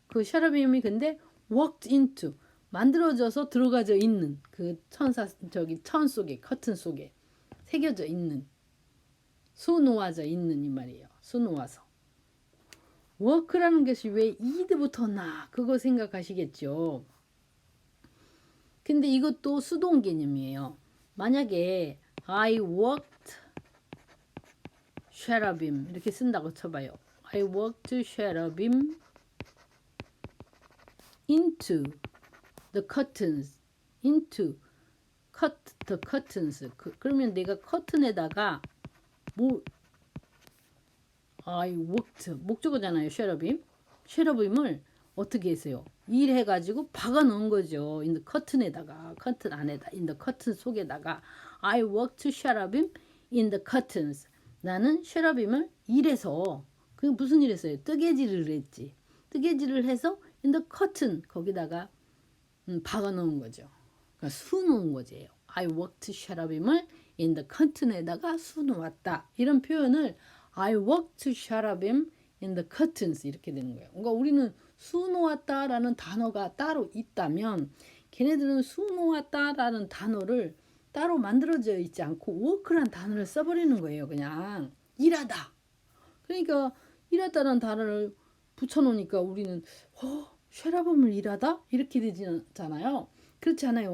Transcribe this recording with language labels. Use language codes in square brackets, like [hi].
[ko] 그 cherubim이 근데 [en] walked into [ko] 만들어져서 들어가져 있는 그 천사 천 속에 커튼 속에 새겨져 있는 수놓아져 있는 이 말이에요. 수놓아서. 워크라는 것이 왜 이드부터 나 그거 생각하시겠죠. 근데 이것도 수동 개념이에요. 만약에 [en] I worked cherubim [ko] 이렇게 쓴다고 쳐봐요. [en] I worked cherubim into the curtains cut the curtains [ko] 그러면 내가 커튼에다가 [en] I worked [ko] 목적어잖아요. cherubim을 어떻게 했어요? 일해가지고 박아 넣은 거죠. [en] in the curtain에다가 [ko] 커튼 안에다 [en] in the curtain 속에다가 I worked cherubim in the curtains. [ko] 나는 cherubim을 일해서 그 무슨 일 했어요? 뜨개질을 했지. 뜨개질을 해서 [en] in the curtain [ko] 거기다가 박아 넣은 거죠. 그러니까 수놓은 거지요. [en] I worked cherubim을 in the curtain에다가 [ko] 수놓았다. 이런 표현을 [en] I worked cherubim in the curtains [ko] 이렇게 되는 거예요. 그러니까 우리는 수놓았다라는 단어가 따로 있다면 걔네들은 수놓았다라는 단어를 따로 만들어져 있지 않고 work란 단어를 써버리는 거예요. 그냥 일하다. 그러니까 일하다라는 단어를 붙여놓으니까 우리는 cherubim을 일하다? 이렇게 되잖아요. 그렇지 않아요.